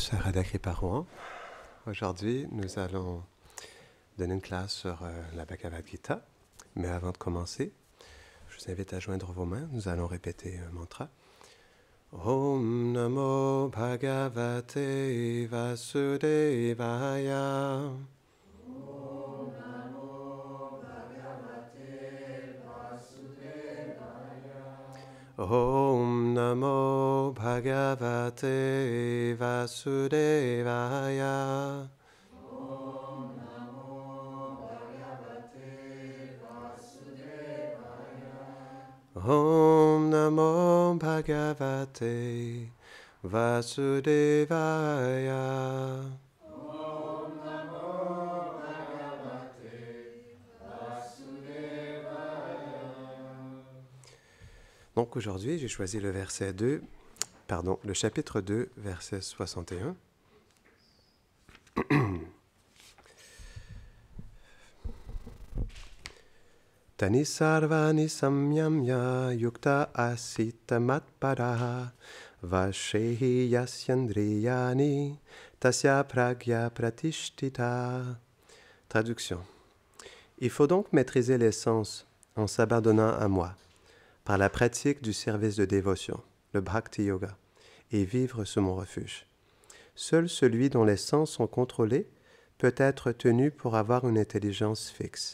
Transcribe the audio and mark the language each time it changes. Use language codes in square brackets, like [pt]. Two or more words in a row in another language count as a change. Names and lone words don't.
[fr] c'est Radha Kriparohan. Aujourd'hui, nous allons donner une classe sur la Bhagavad Gita. Mais avant de commencer, je vous invite à joindre vos mains. Nous allons répéter un mantra. [sa] Om Namo Bhagavate Vasudevaya. Om Namo Bhagavate Vasudevaya. Om Namo Bhagavate Vasudevaya. [fr] Donc aujourd'hui, j'ai choisi le le chapitre 2, verset 61. [sa] Tani sarvani samyamya yukta asita matparaha vashehi yasyandriyani tasya pragya pratishtita. [fr] Traduction. Il faut donc maîtriser les sens en s'abandonnant à moi, par la pratique du service de dévotion, le [sa] Bhakti Yoga, [fr] et vivre sous mon refuge. Seul celui dont les sens sont contrôlés peut être tenu pour avoir une intelligence fixe.